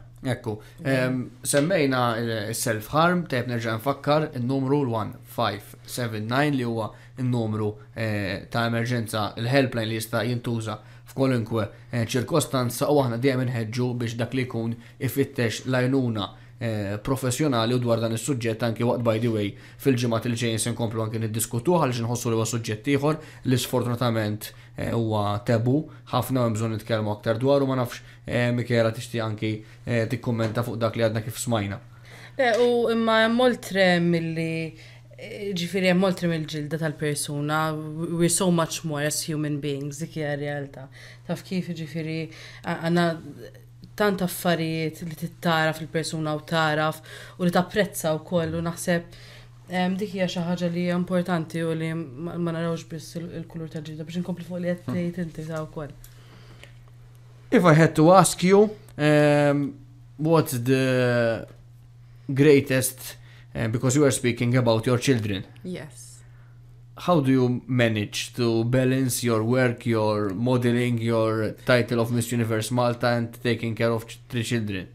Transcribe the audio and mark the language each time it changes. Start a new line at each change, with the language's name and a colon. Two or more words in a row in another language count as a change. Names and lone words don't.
Maltese: Ekku, semmejna il-self-harm, tep nerġa' nfakkar il-numru l-1579 li huwa il-numru ta' emerġenza, il-helpline li jista' jintuża f'kolunkwe ċirkostanza u aħna dejjem inħeġġu biex dak li jkun ifittex l-għajnuna professjonali u dwar dan is-suġġett anke waqt
English: by the way
Maltese: fil-ġimgħat il ġejjin se nkomplu anke niddiskutuh għaliex inħossu li huwa suġġett ieħor li sfortunatament huwa tabu ħafna hemm bżonn nitkellmu aktar dwar u ma nafx Mikela tixtieq anki tikkummenta fuq dak li għadna kif smajna. U imma moltre milli ġifiri moltre mill-ġilda tal-persuna,
English: we're so much more as human beings,
Maltese: dik hija realtà. Taf kif ġifiri għandna tant affarijiet li tittara fil-persuna u taraf u li tapprezza wkoll u naħseb dik hija xi ħaġa li hija importanti u li ma narawx biss il-kulur tal-ġilda biex inkompli fuq li qed tgħid inti ta' wkoll.
English: If I had to ask you, what's the greatest, because you were speaking about your children, Yes. how do you manage to balance your work, your modeling, your title of Miss Universe Malta and taking care of three children?